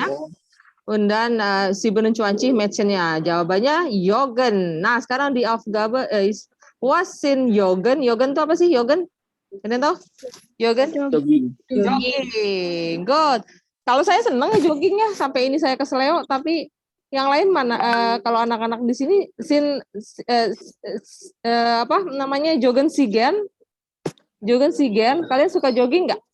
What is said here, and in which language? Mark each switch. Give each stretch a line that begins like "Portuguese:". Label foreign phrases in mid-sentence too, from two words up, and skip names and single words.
Indonesian: Dan 27 Mädchennya. Jawabannya Joggen. Nah, sekarang di Aufgabe
German: was sind Joggen?
Indonesian: Joggen itu apa sih? Joggen? Kalian tahu? Joggen? Jogging. Jogging. Good. Kalau saya seneng ya joggingnya sampai ini saya keseleo, tapi yang lain mana? Kalau anak-anak di sini apa namanya Joggen Sigen, kalian suka jogging nggak?